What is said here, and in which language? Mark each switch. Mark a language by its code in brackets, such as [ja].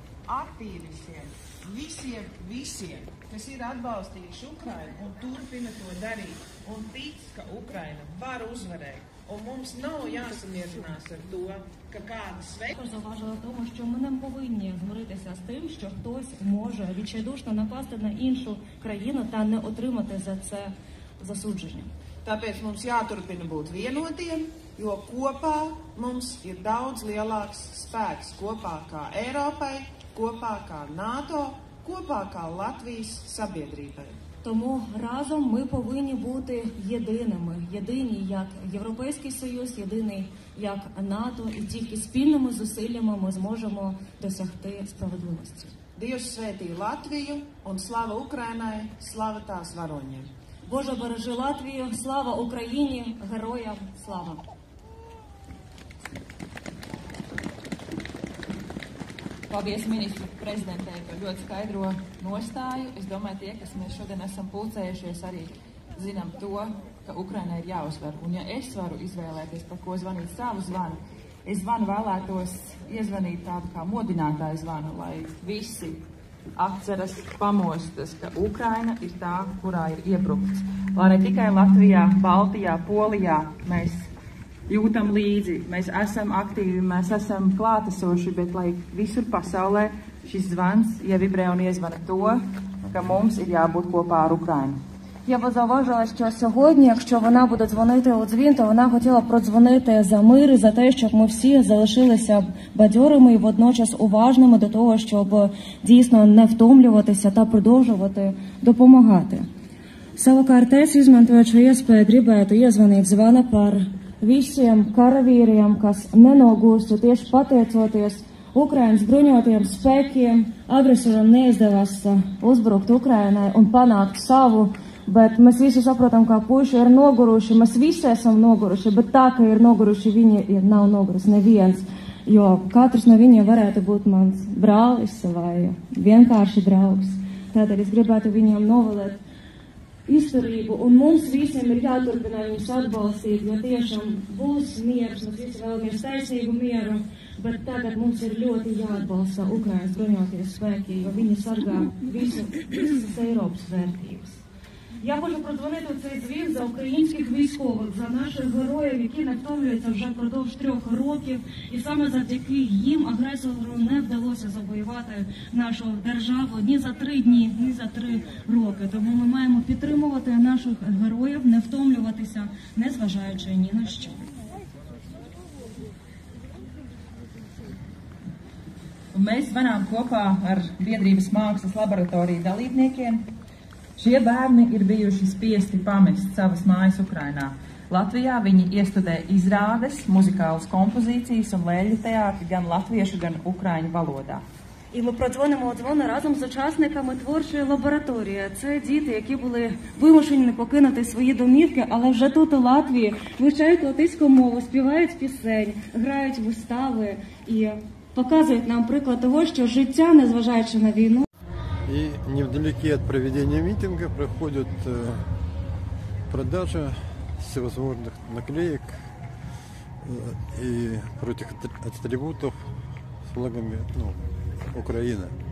[lv] Aktīvistiem, visiem, kas ir atbalstījuši Ukrainu un turpina to darīt un tic, ka Ukraina var uzvarēt. Un mums nav jāsamierinās ar to, ka kādas [uk] Також зауважила тому, що ми не повинні змиритися з тим, що хтось може відчайдушно напасти на іншу країну та не отримати за це засудження. [lv] Tāpēc mums jāturpina būt vienotiem, jo kopā mums ir daudz lielāks spēks, kopā kā Eiropai, kopā kā NATO, kopā kā Latvijas sabiedrībai. [uk] Тому разом ми повинні бути єдиними, єдині як Європейський Союз, єдиний як НАТО, і тільки спільними зусиллями ми зможемо досягти справедливості. [lv] Dievs svētī Latviju un slava Ukrainai, slava tās varoņiem. [uk] Боже, бережи Латвію, слава Україні, героям слава! [lv] Paldies ministru prezidentei par ļoti skaidro nostāju. Es domāju, tie, kas mēs šodien esam pulcējušies, arī zinām to, ka Ukrainai ir jāuzvar. Un ja es varu izvēlēties, par ko zvanīt savu zvanu, es zvanu vēlētos iezvanīt tādu kā modinātāju zvanu, lai visi atceras, pamostas, ka Ukraina ir tā, kurā ir iebrukts. Lai ne tikai Latvijā, Baltijā, Polijā mēs jūtam līdzi, mēs esam aktīvi, mēs esam klātesoši, bet lai visur pasaulē šis zvans ievibrē un iezvana to, ka mums ir jābūt kopā ar Ukrainu. [uk] Я б зауважила, що сьогодні, якщо вона буде дзвонити у дзвін, то вона хотіла б продзвонити за мир і за те, щоб ми всі залишилися бадьорими і водночас уважними до того, щоб дійсно не втомлюватися та продовжувати допомагати. [lv] Savukārt es izmantoju šo iespēju gribētu iezvanīt zvana par visiem karavīriem, kas nenogūstu tieši pateicoties Ukrainas bruņotajiem spēkiem. Agresoram neizdevās uzbrukt Ukrainai un panākt savu, bet mēs visi saprotam, ka puiši ir noguruši, mēs visi esam noguruši, bet tā, ka ir noguruši, viņi nav noguruši neviens. jo katrs no viņiem varētu būt mans brālis vai vienkārši draugs. Tātad es gribētu viņiem novēlēt izturību, un mums visiem ir jāturpina viņus atbalstīt, jo tiešām būs miers, mēs visi vēlamies taisnīgu mieru, bet tagad mums ir ļoti jāatbalsta Ukrainas bruņoties spēki, jo viņi sargā visas Eiropas vērtības. [uk] Я хочу продзвонити у цей дзвін за українських військових, за наших героїв, які не втомлюються вже впродовж 3 років. І саме завдяки їм агресору не вдалося завоювати нашу державу ні за 3 дні, ні за 3 роки. Тому ми маємо підтримувати наших героїв, не втомлюватися, незважаючи ні на що. [lv] Mēs svinām kopā ar Biedrības mākslas laboratoriju dalībniekiem. Šie bērni ir bijuši spiesti pamest savas mājas Ukrainā. Latvijā viņi iestudē izrādes, muzikālas kompozīcijas un lēļu teātri gan latviešu, gan ukraiņu valodā. [uk] І ми продзвонимо у дзвони разом з учасниками творчої лабораторії. Це діти, які були вимушені покинути свої домівки, але вже тут у Латвії вивчають латиську мову, співають пісень, грають вистави і показують нам приклад того, що життя, незважаючи на війну. [ru] И невдалеке от проведения митинга проходит продажа всевозможных наклеек и прочих атрибутов с флагами Украины.